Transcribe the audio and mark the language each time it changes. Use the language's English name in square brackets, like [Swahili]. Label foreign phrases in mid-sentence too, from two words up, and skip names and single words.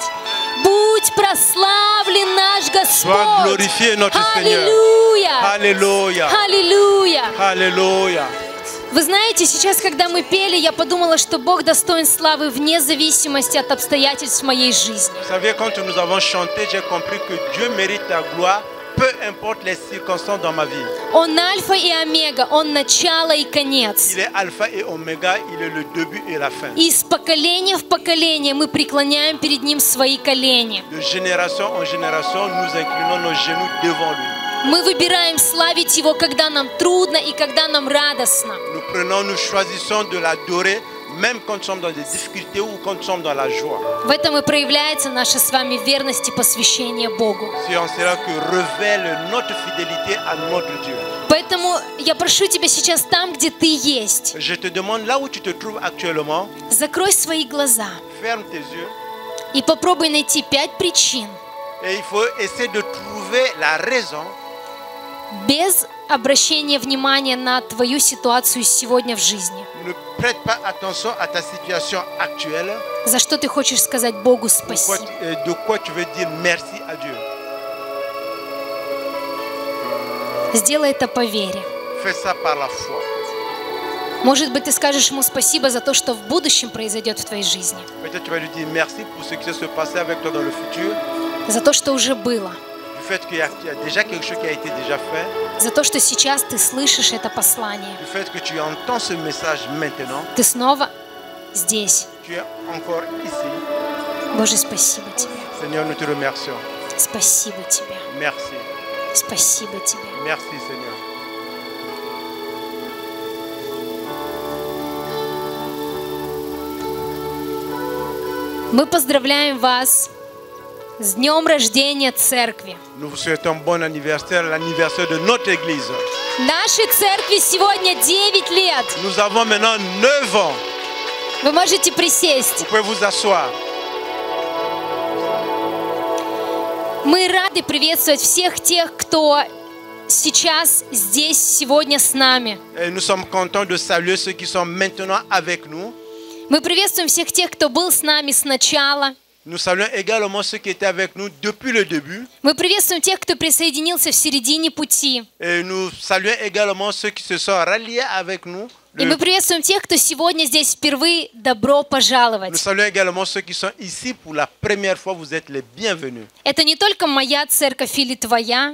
[Russian] Будь прославлен наш [French] Sois [Russian] Господь. [French] glorifié notre Seigneur. [Russian] Аллилуйя. [French] Alléluia. [Russian] Аллилуйя. [French] Alléluia. [Russian] Вы знаете, сейчас, когда мы пели, я подумала, что Бог достоин славы вне зависимости от обстоятельств моей жизни. [French] Vous savez, quand nous avons chanté, j'ai compris que Dieu mérite la gloire, peu importe les circonstances dans ma vie. [Russian] Он альфа и омега, Он начало и конец. [French] Il est alpha et oméga, il est le début et la fin. [Russian] И из поколения в поколение мы преклоняем перед Ним свои колени. [French] De génération en génération, nous inclinons nos genoux devant lui. [Russian] Мы выбираем славить Его, когда нам трудно и когда нам радостно. [French] Nous choisissons de l'adorer, même quand nous sommes dans des difficultés ou quand nous sommes dans la joie. [Russian] В этом и проявляется наша с вами верность и посвящение Богу. [French] C'est en cela que révèle notre fidélité à notre Dieu. [Russian] Поэтому я прошу тебя сейчас там, где ты есть, [French] Je te demande, là où tu te trouves actuellement, [Russian] закрой свои глаза [French] ferme tes yeux [Russian] и попробуй найти 5 причин [French] et il faut essayer de trouver la raison [Russian] без обращения внимания на твою ситуацию сегодня в жизни. [French] Ne prête pas attention à ta situation actuelle. [Russian] За что ты хочешь сказать Богу [French] De [Russian] спасибо? [French] quoi tu veux dire merci à Dieu. [Russian] Сделай это по вере. [French] Fais ça par la foi. [Russian] Может быть, ты скажешь Ему спасибо за то, что в будущем произойдет в твоей жизни, [French] Peut-être tu vas lui dire merci pour ce qui va se passer avec toi dans le futur. [Russian] за то, что уже было, [French] Du fait qu'il y a déjà quelque chose qui a été déjà fait. [Russian] за то, что сейчас ты слышишь это послание. [French] Du fait que tu entends ce message maintenant. [Russian] Ты снова здесь. [French] Tu es encore ici. [Russian] Боже, спасибо Тебе. [French] Seigneur, nous te remercions. [Russian] Спасибо Тебе. [French] Merci. [Russian] Спасибо Тебе. [French] Merci Seigneur. [Russian] Мы поздравляем вас с днем рождения церкви. [French] Nous vous souhaitons bon anniversaire, l'anniversaire de notre église. [Russian] Нашей церкви сегодня 9 лет. [French] Nous avons maintenant 9 ans. [Russian] Вы можете присесть. [French] Vous pouvez vous asseoir. [Russian] Мы рады приветствовать всех тех, кто сейчас здесь, сегодня с нами. [French] Et nous sommes contents de saluer ceux qui sont maintenant avec nous. [Russian] Мы приветствуем всех тех, кто был с нами сначала. [French] Nous saluons également ceux qui étaient avec nous depuis le début. [Russian] Мы приветствуем тех, кто присоединился в середине пути. [French] Et nous saluons également ceux qui se sont ralliés avec nous [Russian] И мы приветствуем тех, кто сегодня здесь впервые. Добро [French] Nous [Russian] пожаловать. [French] saluons également ceux qui sont ici pour la première fois. Vous êtes les bienvenus. [Russian] Это не только моя церковь или твоя,